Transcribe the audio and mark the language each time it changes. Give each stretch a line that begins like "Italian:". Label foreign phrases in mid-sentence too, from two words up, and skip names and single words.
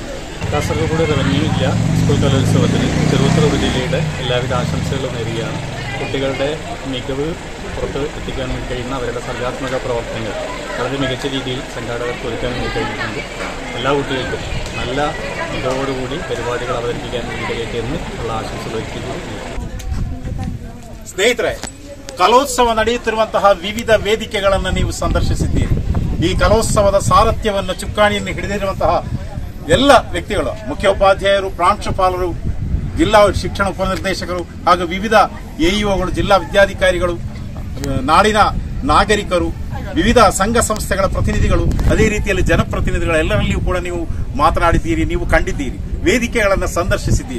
Malayalam: കാസർഗോഡ് റവന്യൂ ജില്ലാ സ്കൂൾ കലോത്സവത്തിന് ചെറുപുത്തൂർ ഉപജില്ലയുടെ എല്ലാവിധ ആശംസകളും നേരുകയാണ്. കുട്ടികളുടെ മികവ് പുറത്ത് എത്തിക്കാൻ വേണ്ടി കഴിയുന്ന അവരുടെ സർഗാത്മക പ്രവർത്തനങ്ങൾ വളരെ മികച്ച രീതിയിൽ സംഘാടകർക്ക് ഒരുക്കാൻ വേണ്ടി കഴിഞ്ഞിട്ടുണ്ട്. എല്ലാ കുട്ടികൾക്കും നല്ല മികവോടുകൂടി പരിപാടികൾ അവതരിപ്പിക്കാൻ വേണ്ടി കഴിയട്ടെ എന്ന് ഉള്ള ആശംസകൾ ഒരുക്കുന്നു.
Kannada: ಸ್ನೇಹಿತರೆ, ಕಲೋತ್ಸವ ನಡೆಯುತ್ತಿರುವಂತಹ ವಿವಿಧ ವೇದಿಕೆಗಳನ್ನು ನೀವು ಸಂದರ್ಶಿಸಿದ್ದೀರಿ. ಈ ಕಲೋತ್ಸವದ ಸಾರಥ್ಯವನ್ನು ಚುಕ್ಕಾಣಿಯನ್ನು ಹಿಡಿದಿರುವಂತಹ ಎಲ್ಲ ವ್ಯಕ್ತಿಗಳು, ಮುಖ್ಯೋಪಾಧ್ಯಾಯರು, ಪ್ರಾಂಶುಪಾಲರು, ಜಿಲ್ಲಾ ಶಿಕ್ಷಣ ಉಪನಿರ್ದೇಶಕರು ಹಾಗೂ ವಿವಿಧ AEOಗಳು, ಜಿಲ್ಲಾ ವಿದ್ಯಾಧಿಕಾರಿಗಳು, ನಾಡಿನ ನಾಗರಿಕರು, ವಿವಿಧ ಸಂಘ ಸಂಸ್ಥೆಗಳ ಪ್ರತಿನಿಧಿಗಳು, ಅದೇ ರೀತಿಯಲ್ಲಿ ಜನಪ್ರತಿನಿಧಿಗಳು ಎಲ್ಲರಲ್ಲಿಯೂ ಕೂಡ ನೀವು ಮಾತನಾಡಿದ್ದೀರಿ, ನೀವು ಕಂಡಿದ್ದೀರಿ, ವೇದಿಕೆಗಳನ್ನು ಸಂದರ್ಶಿಸಿದ್ದೀರಿ.